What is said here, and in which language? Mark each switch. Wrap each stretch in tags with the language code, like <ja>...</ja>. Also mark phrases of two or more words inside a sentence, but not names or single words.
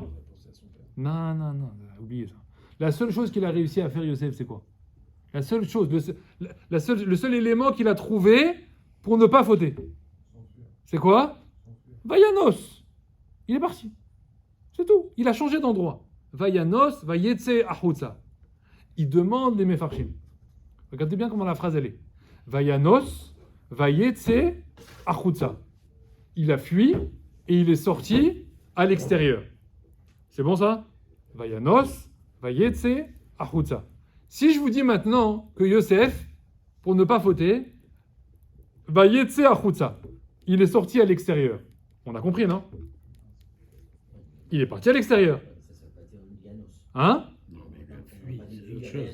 <fr>Non, oubliez ça. La seule chose qu'il a réussi à faire Yosef, c'est quoi? La seule chose, le seul élément qu'il a trouvé pour ne pas fauter. C'est quoi? Vayanos. Il est parti. C'est tout. Il a changé d'endroit.</fr> <he>וינס ויצא החוצה.</he> <fr>Il demande les mefarshim. Regardez bien comment la phrase elle est.</fr> <he>וינס ויצא החוצה.</he> <fr>Il a fui et il est sorti à l'extérieur. C'est bon ça?</fr> <he>וינס ויצא החוצה.</he> <fr>Si je vous dis maintenant que Yosef, pour ne pas fauter,</fr> <he>ויצא החוצה,</he> <fr>il est sorti à l'extérieur. On a compris, non? Il est parti à l'extérieur. Hein? Non, mais il a fui, c'est autre chose.</fr>